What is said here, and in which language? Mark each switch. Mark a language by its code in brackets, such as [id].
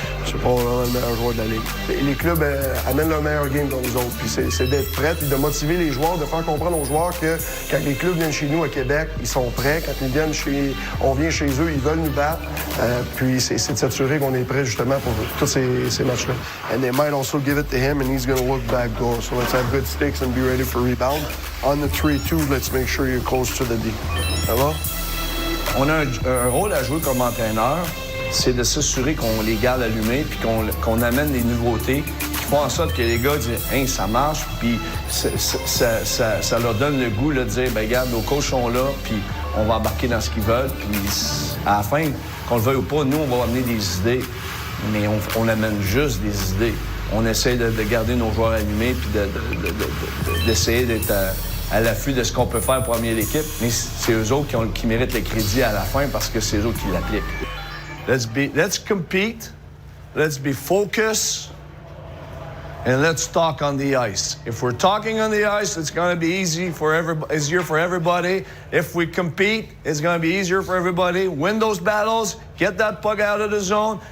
[fr] C'est probablement le meilleur joueur de la Ligue. Les clubs amènent leur meilleur game dans nous autres. Puis c'est d'être prêts, puis de motiver les joueurs, de faire comprendre aux joueurs que quand les clubs viennent chez nous à Québec, ils sont prêts. Quand on vient chez eux, ils veulent nous battre. Puis c'est de s'assurer qu'on est prêt justement pour tous ces matchs-là. [en] And they might also give it to him and he's going to look back door. So let's have good sticks and be ready for rebound. On the 3-2, let's make sure you're close to the D. [fr] Ça va? On a un rôle à jouer comme entraîneur, c'est de s'assurer qu'on les garde allumés puis qu'on amène des nouveautés qui font en sorte que les gars disent « Hey, ça marche », puis ça leur donne le goût là, de dire « Bien, regarde, nos coachs sont là, puis on va embarquer dans ce qu'ils veulent », puis à la fin, qu'on le veuille ou pas, nous, on va amener des idées, mais on amène juste des idées. On essaie de garder nos joueurs allumés puis d'essayer d'être à l'affût de ce qu'on peut faire pour amener l'équipe. Mais c'est eux autres qui méritent le crédit à la fin parce que c'est eux autres qui l'appliquent. [en] Let's compete, let's be focused, and let's talk on the ice. If we're talking on the ice, it's going to be easier for everybody. If we compete, it's going to be easier for everybody. Win those battles, get that puck out of the zone.